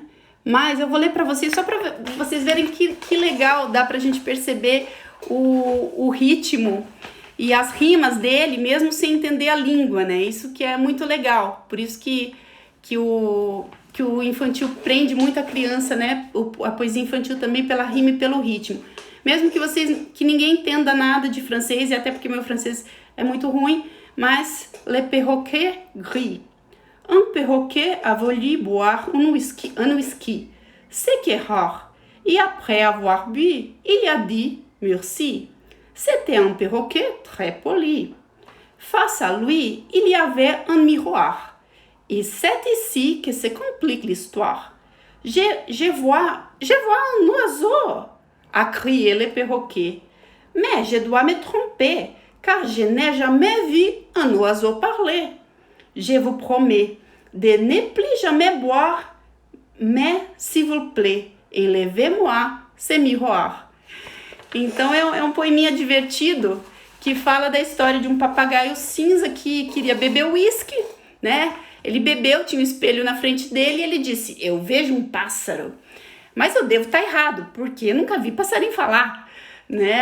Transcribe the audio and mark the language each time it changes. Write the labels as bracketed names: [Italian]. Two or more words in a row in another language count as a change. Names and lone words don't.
[Portuguese] Mas eu vou ler para vocês só para vocês verem que legal, dá pra gente perceber o ritmo e as rimas dele, mesmo sem entender a língua, né? Isso que é muito legal, por isso que o infantil prende muito a criança, né? A poesia infantil também pela rima e pelo ritmo. Mesmo que ninguém entenda nada de francês, e até porque meu francês é muito ruim, mas [French] le perroquet gris. Un perroquet a voulu boire un whisky. C'est que rare. Et après avoir bu, il a dit merci. C'était un perroquet très poli. Face à lui, il y avait un miroir. Et c'est ici que se complique l'histoire. Je vois un oiseau, a crié le perroquet. Mais je dois me tromper, car je n'ai jamais vu un oiseau parler. Je vous promets de ne plus jamais boire, mais s'il vous plaît, enlevez-moi ce miroir. [Portuguese] Então é um poeminha divertido que fala da história de um papagaio cinza que queria beber uísque, né? Ele bebeu, tinha um espelho na frente dele e ele disse: eu vejo um pássaro, mas eu devo estar errado, porque eu nunca vi passarinho falar, né?